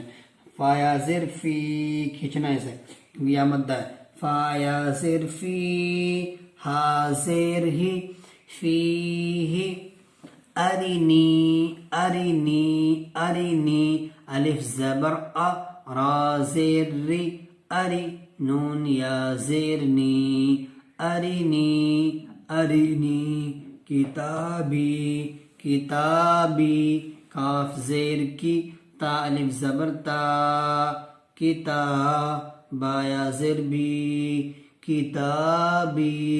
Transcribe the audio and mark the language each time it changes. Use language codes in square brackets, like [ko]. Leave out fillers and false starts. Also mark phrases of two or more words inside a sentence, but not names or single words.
[ur] فا یا زیر فی، کھینچنا ایسے کیونکہ یا مدہ ہے. فا یا زیر فی، ہا زیر ہی، فیہی. ارینی، ارینی، ارینی، الف زبر ا، را زیر ری، اری، نون یا زیر نی، ارینی، ارینی. کتابی، کتابی، کاف زیر کی، تا الف زبر تا، کتا، با یا زیر بی، کتابی.